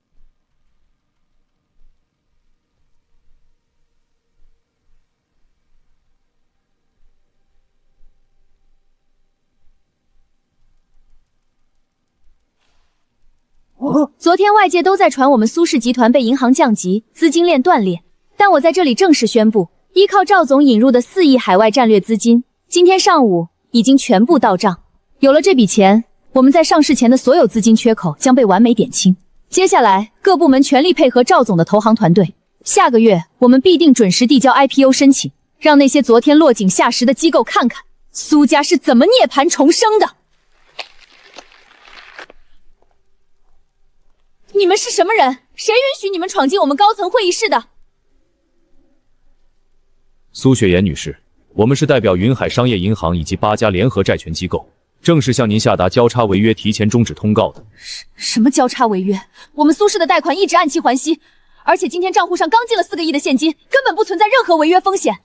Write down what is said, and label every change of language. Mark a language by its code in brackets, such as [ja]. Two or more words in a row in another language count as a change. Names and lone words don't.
[zh] 昨天外界都在傳我們蘇氏集團被銀行降級，資金鏈斷裂，但我在這裡正式宣布，依靠趙總引入的4億海外戰略資金，今天上午已經全部到賬。有了這筆錢，我們在上市前的所有資金缺口將被完美點清。接下來各部門全力配合趙總的投行團隊，下個月我們必定準時遞交 IPO 申請，讓那些昨天落井下石的機構看看蘇家是怎麼涅槃重生的。你們是什麼人？誰允許你們闖進我們高層會議室的？蘇雪岩女士，我們是代表雲海商業銀行以及8家聯合債權機構，正式向您下達交叉違約提前終止通告的。什麼交叉違約？我們蘇氏的貸款一直按期還息，而且今天賬戶上剛進了4個億的現金，根本不存在任何違約風險。